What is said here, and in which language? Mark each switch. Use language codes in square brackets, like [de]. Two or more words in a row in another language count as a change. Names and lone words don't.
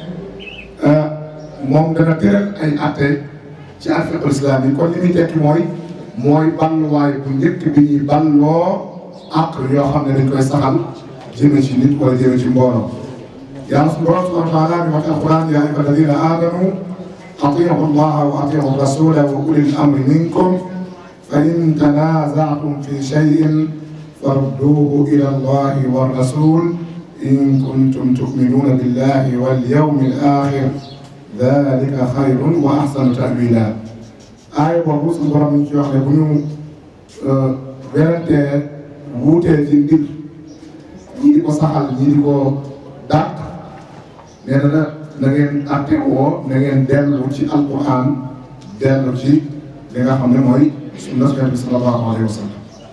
[wo] moom dana tëral ay atte ci [ar] الفقه الإسلامي [wo] kon li muy tekki mooy balluwaay bu njëkk bi ñuy balloo àq yoo xam ne dañ koy saxal jëme ci nit wala jëme ci mbooloo yàlla suñu borom [ar] سبحانه وتعالى [wo] bi wax alquran [ar] يا أيها الذين آمنوا أطيعوا الله وأطيعوا الرسول و أولي الأمر منكم فإن تنازعتم في شيء فردوه إلى الله والرسول إن كنتم تؤمنون بالله واليوم الآخر ذلك خير وأحسن تأويلا [wo] aaya boobu suñu borom ñu ci wax ne bu ñu werantee wuutee ci mbir ñii di ko saxal ñii di ko dàq nee na ngeen àtte woo na ngeen dellu ci alquran dellu ci li nga xam ne mooy sunna Yonent bi [ar] صلى الله عليه وسلم